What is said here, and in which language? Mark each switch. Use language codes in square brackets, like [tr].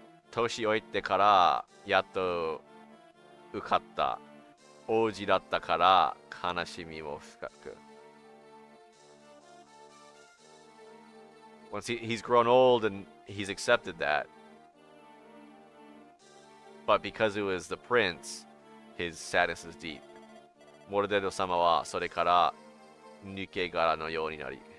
[ja] 年老いてからやっと受かった王子だったから悲しみも深く [en] Once he's grown old and he's accepted that. But because it was the prince, his sadness is deep. [ja] モルデド様はそれから抜け殻のようになり。